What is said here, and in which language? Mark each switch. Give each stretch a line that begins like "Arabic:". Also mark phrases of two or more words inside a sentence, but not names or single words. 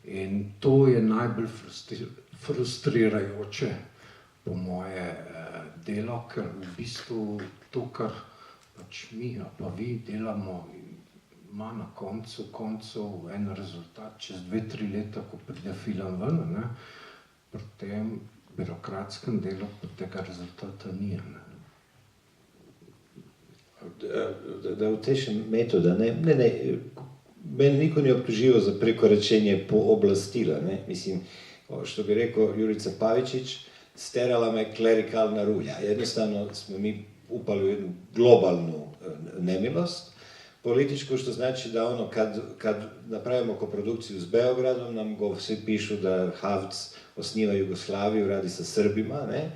Slovenian: In to je najbolj frustrirajoče po moje delo, ker v bistvu to, kar pač mi, pa vi delamo, ima na koncu en rezultat, čez 2-3 leta, ko pride film ven, ne, pri tem birokratskem delu pa tega rezultata ni.
Croatian: Da utešim metoda, mene niko ni optuživo za prekoračenje pooblastila, ne, mislim, što bi rekao Jurica Pavičić, sterala me klerikalna rulja. Jednostavno smo mi upali u jednu globalnu nemilost političku, što znači da ono kad napravimo koprodukciju s Beogradom, nam svi pišu da Havc osniva Jugoslaviju, radi sa Srbima, ne?